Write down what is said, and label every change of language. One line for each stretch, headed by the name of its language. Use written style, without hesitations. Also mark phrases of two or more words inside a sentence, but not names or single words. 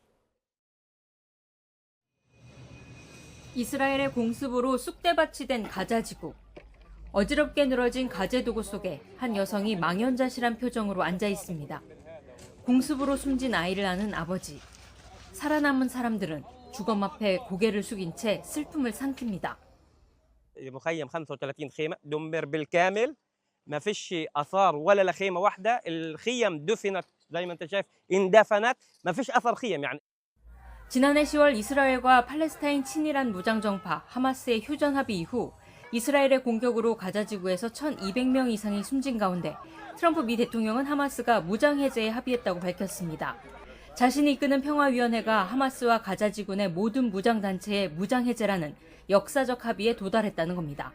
Korean: 이스라엘의 공습으로 쑥대밭이 된 가자지구. 어지럽게 늘어진 가재도구 속에 한 여성이 망연자실한 표정으로 앉아 있습니다. 공습으로 숨진 아이를 아는 아버지. 살아남은 사람들은 주검 앞에 고개를 숙인 채 슬픔을 삼킵니다.
Arabic: مخيم 35 خيمة دمر بالكامل ما فيش آثار ولا لخيمة واحدة الخيم دفنت زي ما أنت شايف اندفنت ما فيش أثر خيم يعني
Korean: 지난해 10월 이스라엘과 팔레스타인 친이란 무장정파 하마스의 휴전 합의 이후 이스라엘의 공격으로 가자지구에서 1,200명 이상이 숨진 가운데 트럼프 미 대통령은 하마스가 무장해제에 합의했다고 밝혔습니다. 자신이 이끄는 평화위원회가 하마스와 가자지구 내 모든 무장단체의 무장해제라는 역사적 합의에 도달했다는 겁니다.